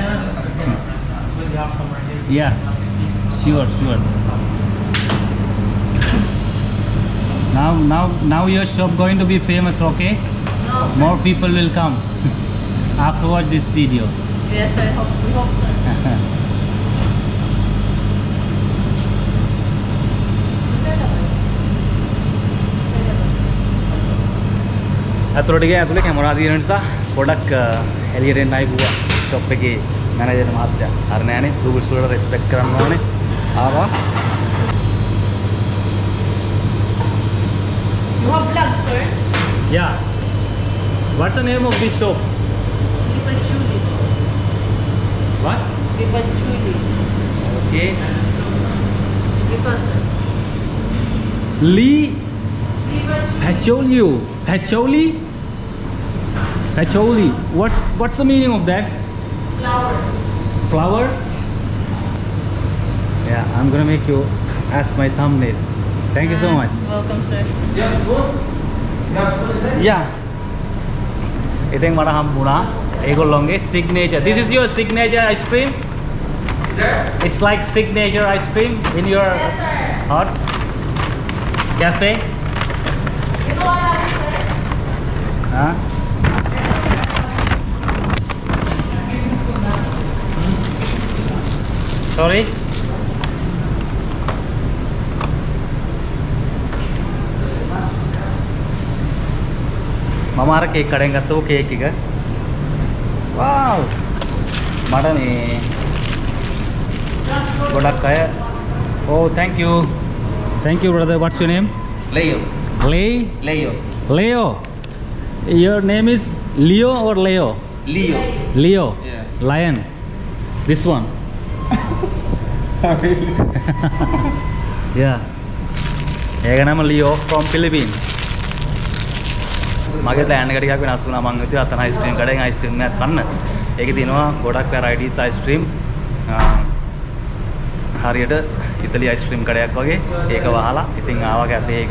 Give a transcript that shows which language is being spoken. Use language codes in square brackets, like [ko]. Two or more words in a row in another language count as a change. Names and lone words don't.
[en] Yeah. Sure. Now your shop going to be famous, okay? No. More people will come afterward this video. Yes, I hope. We hope, sir. [si] අතුරට ඇතුලේ කැමරා තියෙන නිසා පොඩක් එළියට එන්න ආයිපුවා ෂොප් එකේ මැනේජර් මහත්තයා. හරි නෑනේ. රූල්ස් වලට රෙස්පෙක්ට් කරන්න ඕනේ. ආවා. [en] You have vlog, sir? Yeah. What's the name of this shop? Lipanchuli. What? Lipanchuli. Okay. This one, sir. Lee Lipanchuli. Pacholi. What's the meaning of that? Flower. Flower? Yeah, I'm gonna make you as my thumbnail. Thank you so much. Welcome, sir. Yeah. [si] ඉතින් මට හම්බුණා ඒගොල්ලෝගේ signature. [en] This is your signature ice cream? It's like signature ice cream in your hot cafe? You know what, sir? Huh? Sorry? [si] මම අර කේක් කඩෙන් ගත්තෝ කේක් එක. [en] Wow! [si] මට මේ ගොඩක් අය [en] Oh, thank you. Thank you, brother. What's your name? Leo. Leo. Leo. Your name is Leo or Leo? Leo. Leo. Yeah. Lion. This one. Yeah. [si] ඒක නම Leo from Philippines. මගේ ප්ලෑන් එක ටිකක් වෙනස් වුණා. මම හිතුවා අතන අයිස්ක්‍රීම් කඩෙන් අයිස්ක්‍රීම් එකක් කන්න. ඒකේ තියෙනවා ගොඩක් varieties අයිස්ක්‍රීම්. හරියට ඉතලි අයිස්ක්‍රීම් කඩයක් වගේ. ඒක වහලා ඉතින් ආවා කැෆේ එකට.